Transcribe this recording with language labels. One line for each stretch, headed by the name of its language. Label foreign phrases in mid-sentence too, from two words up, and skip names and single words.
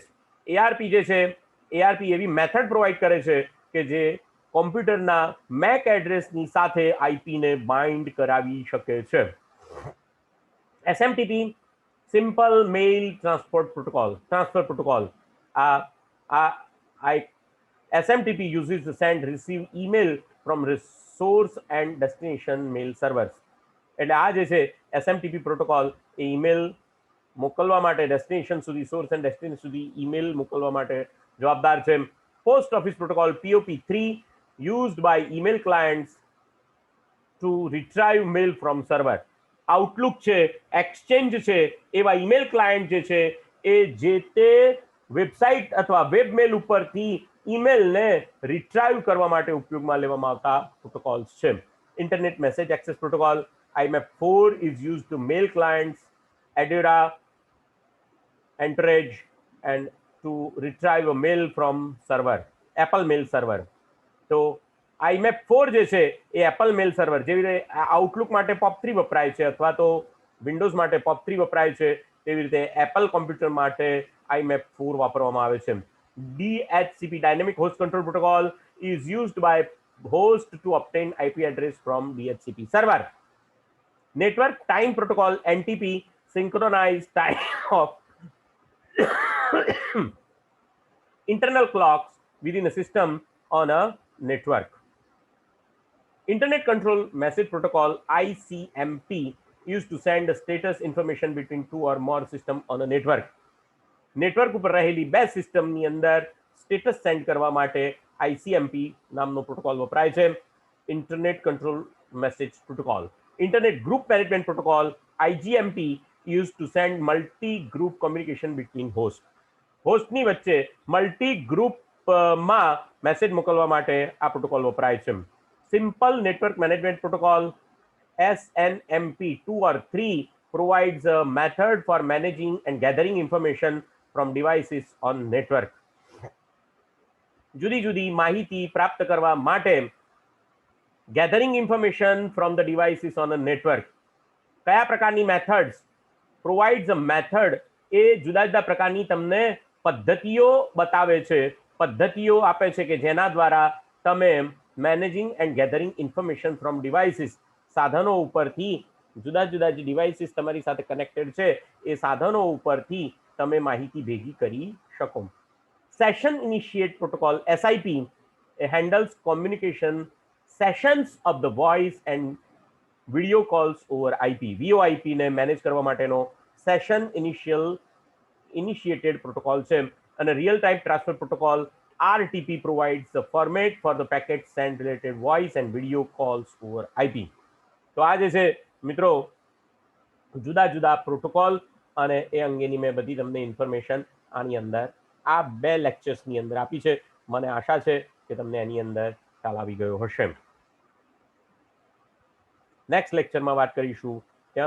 Gujarati: ARP જે છે ARP એવી
English: method provide
Gujarati: કરે છે કે જે કોમ્પ્યુટરના મેક એડ્રેસની સાથે IP ને બાઇન્ડ કરાવી શકે છે.
English: SMTP simple mail transfer protocol. SMTP uses to send receive email from resource and destination mail servers.
Gujarati: એટલે આ જે છે SMTP પ્રોટોકોલ એ ઈમેલ મોકલવા માટે ડેસ્ટિનેશન સુધી,
English: source and destination
Gujarati: સુધી ઈમેલ મોકલવા માટે જવાબદાર છે.
English: Post office protocol POP3 used by email clients to retrieve mail from server.
Gujarati: આઉટલુક છે, એક્સચેન્જ છે, એવા ઈમેલ ક્લાયન્ટ જે છે એ જે તે વેબસાઇટ અથવા
English: web mail
Gujarati: ઉપરથી ઈમેલને રિટ્રાઈવ કરવા માટે ઉપયોગમાં લેવામાં આવતા પ્રોટોકોલ્સ છે.
English: internet message access protocol IMAP4 is used to mail clients Adira, Entourage and to retrieve a mail from server, Apple mail server.
Gujarati: તો IMAP4 જે છે એ
English: Apple mail server,
Gujarati: જેવી રીતે આઉટલુક માટે POP3 વપરાય છે અથવા તો વિન્ડોઝ માટે POP3 વપરાય છે, તેવી રીતે
English: Apple computer
Gujarati: માટે IMAP4 વાપરવામાં આવે છે.
English: DHCP dynamic host control protocol is used by host to obtain IP address from DHCP server. Network time protocol NTP synchronized time of internal clocks within a system on a network. Internet control message protocol ICMP used to send status information between two or more systems on a network.
Gujarati: નેટવર્ક ઉપર રહેલી બે સિસ્ટમની અંદર
English: status send
Gujarati: કરવા માટે ICMP નામનો પ્રોટોકોલ વપરાય છે.
English: internet control message protocol. Internet group management protocol IGMP used to send multi group communication between host.
Gujarati: હોસ્ટની વચ્ચે મલ્ટી ગ્રુપમાં મેસેજ મોકલવા માટે આ પ્રોટોકોલ વપરાય છે.
English: simple network management protocol SNMP 2 or 3 provides a method for managing and gathering information from devices on network.
Gujarati: જુદી જુદી માહિતી પ્રાપ્ત કરવા માટે
English: gathering information from the devices on a network.
Gujarati: કયા પ્રકારની
English: methods provides a method,
Gujarati: એ જુદા જુદા પ્રકારની તમને પદ્ધતિઓ બતાવે છે, પદ્ધતિઓ આપે છે કે જેના દ્વારા તમે
English: managing and gathering information from devices,
Gujarati: સાધનો ઉપરથી જુદા જુદા જે ડિવાઇસીસ તમારી સાથે કનેક્ટેડ છે એ સાધનો ઉપરથી તમે માહિતી ભેગી કરી શકો.
English: session initiate protocol SIP handles communication sessions of the voice and video calls over IP.
Gujarati: VoIP ને મેનેજ કરવા માટેનો
English: session initiated protocol
Gujarati: છે.
English: અને real time transfer protocol RTP provides the format for the packet send related voice and video calls over IP.
Gujarati: તો આ જે છે મિત્રો જુદા જુદા પ્રોટોકોલ અને એ અંગેની મેં બધી તમને ઇન્ફોર્મેશન આની અંદર આ બે લેક્ચર્સની અંદર આપી છે. મને આશા છે કે તમને એની અંદર ખ્યાલ આવી ગયો હશે. નેક્સ્ટ લેક્ચરમાં વાત કરીશું.